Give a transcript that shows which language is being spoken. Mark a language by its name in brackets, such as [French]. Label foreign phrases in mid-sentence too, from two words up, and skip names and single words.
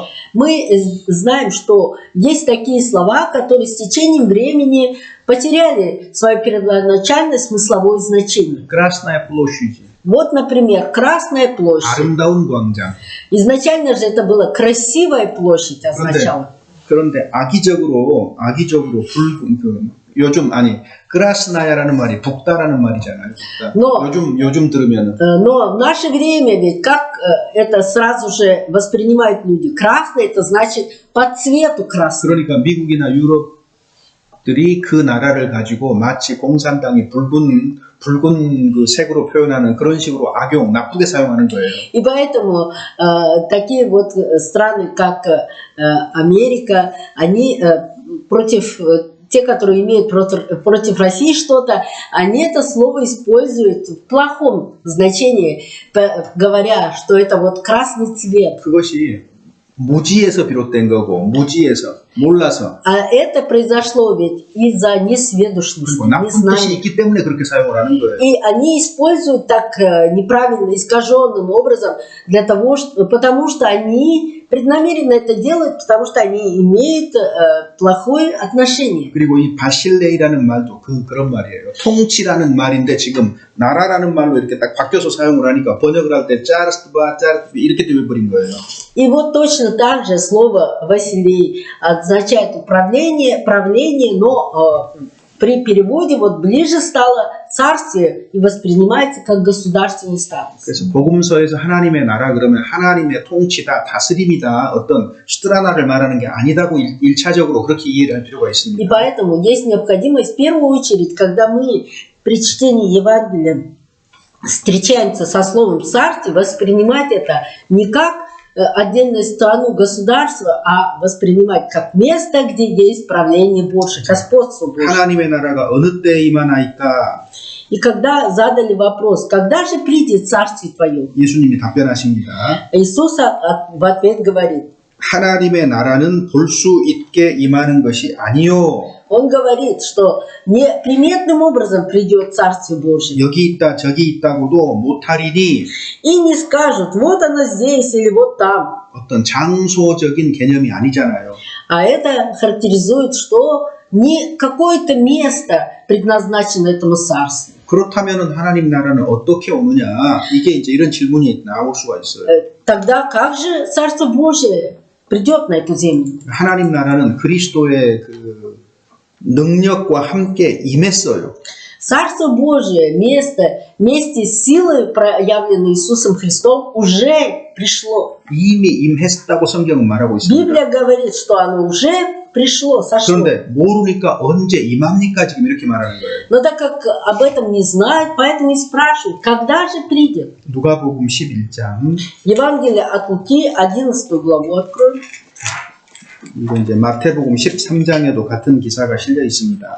[Russian] Мы знаем, что есть такие слова, которые с течением времени потеряли свое первоначальное смысловое значение. Красная площадь, Вот, например, Красная площадь. [Korean] 아름다운 광장. [Russian] Изначально же это была красивая площадь означало. [Korean] 그런데 악의적으로 요즘 크라스나야라는 말이 북다라는 말이잖아요. 북다. [Russian] Но- [Korean] 요즘 들으면은 [Russian] Но в наше время ведь как это сразу же воспринимают люди? Красный это значит по цвету красный. [Korean] 그러니까 미국이나 유럽들이 그 나라를 가지고 마치 공산당이 붉은 그 색으로 표현하는 그런 식으로 나쁘게 사용하는 거예요. [Russian] И поэтому такие вот страны, как Америка, они против те, которые имеют против России что-то, они это слово используют в плохом значении, говоря, что это вот красный цвет. [Korean] 그것이 무지에서 비롯된 거고 무지에서 몰라서 [Russian] А это произошло ведь из-за несведущности, [Korean] 그리고 나쁜 뜻이 [Russian] незнания. [Korean] 있기 때문에 그렇게 사용을 하는 거예요. [Russian] И они используют так неправильно, искаженным образом, потому что они преднамеренно это делают, потому что они имеют плохое отношение. [Korean] 그리고 이 바실레이라는 말도 그런 말이에요. 통치라는 말인데 지금 나라라는 말로 이렇게 딱 바뀌어서 사용을 하니까 번역을 할 때 짜르스바 이렇게 되어버린 거예요. [Russian] И вот точно так же слово «Василий» означает правление, но при переводе вот ближе стало царствие и воспринимается как государственный статус. [Korean] 그래서 복음서에서 하나님의 나라 그러면 하나님의 통치다, 다스림이다, 어떤 스트라나를 말하는 게 아니다고 일차적으로 그렇게 이해를 할 필요가 [Russian] И [Korean] 있습니다. [Russian] поэтому есть необходимость в первую очередь, когда мы при чтении Евангелия встречаемся со словом «царствие», воспринимать это не как отдельную страну, государство, а воспринимать как место, где есть правление Божье, господство Божье. [Korean] 하나님의 나라가 어느 때에 임하나이까 [Russian] И когда задали вопрос, когда же придет царствие твое, [Korean] 예수님이 답변하십니다. [Russian] Иисус в ответ говорит, [Korean] 하나님의 나라는 볼 수 있게 임하는 것이 아니요. [Russian] Он говорит, что неприметным образом придет Царствие Божие. [Korean] 여기 있다 저기 있다고도 못하리니 [Russian] И не скажут, вот оно здесь или вот там. [Korean] 어떤 장소적인 개념이 아니잖아요. [Russian] А это характеризует, что не какое-то место предназначено этому царству. [Korean] 그렇다면 하나님 나라는 어떻게 오느냐? 이게 이제 이런 질문이 나올 수가 있어요. [Russian] Тогда как же Царство Божие придет на эту землю? [Korean] 하나님 나라는 그리스도의 그 능력과 함께 임했어요. [Russian] Царство Божие вместе с силой, проявленной Иисусом Христом, уже пришло. [Korean] 이미 임했다고 성경은 말하고 있습니다. [Russian] Библия говорит, что оно уже пришло, сошло. [Korean] 그런데 모르니까 언제 임합니까? 지금 이렇게 말하는 거예요. [Russian] Но так как об этом не знают, поэтому и спрашивают, когда же придет? [Korean] 누가복음 11장 [Russian] Евангелие от Луки, 11 главу откроем. [Korean] 이거 이제 마태복음 13장에도 같은 기사가 실려 있습니다.